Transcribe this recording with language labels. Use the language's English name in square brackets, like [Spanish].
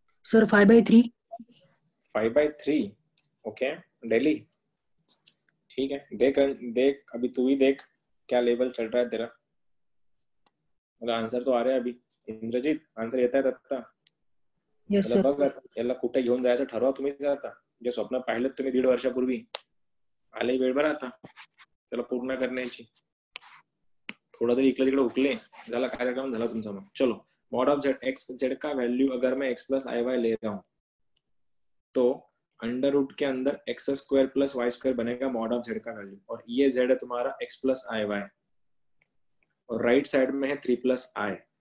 [Hindi] Sir 5/3। 5/3 okay, daily ठीक है। देख देख अभी तू ही देख क्या लेवल चल रहा है तेरा। मतलब आंसर तो आ रहा है अभी। [Marathi] इंद्रजीत आन्सर येत आहे आता? [English] Yes sir. [Marathi] बघ याला कुठे घेऊन जायचं ठरवा तुम्हीच आता, जे स्वप्न पाहिलं तुम्ही 1.5 वर्षापूर्वी, आले वेळ बरं आता त्याला पूर्ण करण्याची। थोड़ा देर इकडे तिकडे उकले झाला, कार्यक्रम झाला तुमचा। [Hindi] मग चलो, mod of Z, x Z का वैल्यू अगर मैं एक्स प्लस आई वाई ले रहा हूँ तो अंडर रूट के अंदर x square plus Y square बनेगा मॉड ऑफ जेड का वैल्यू, और ये जेड है तुम्हारा एक्स प्लस आई वाई, और राइट साइड में है 3 प्लस आई।